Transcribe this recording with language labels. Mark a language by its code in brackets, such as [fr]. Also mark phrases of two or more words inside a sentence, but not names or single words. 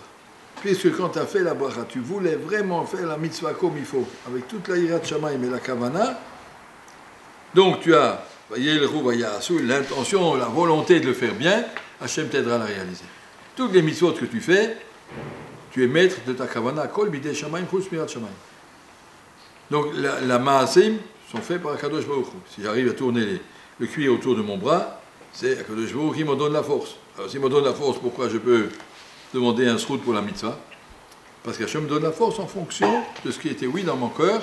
[fr] Puisque quand tu as fait la bracha, tu voulais vraiment faire la mitzvah comme il faut, avec toute la [he] יראת שמים [fr] et la kavana, donc tu as l'intention, la volonté de le faire bien, Hachem t'aidera à la réaliser. Toutes les mitzvot que tu fais, tu es maître de ta kavana, [he] כל בידי שמים חוץ מיראת שמים. [fr] Donc la maasim sont faits par [he] קדוש ברוך הוא. [fr] Si j'arrive à tourner le cuir autour de mon bras, c'est [he] קדוש ברוך הוא [fr] qui me donne la force. Alors s'il me donne la force, pourquoi je peux demander un srout pour la mitzvah? Parce qu'Hachem me donne la force en fonction de ce qui était oui dans mon cœur.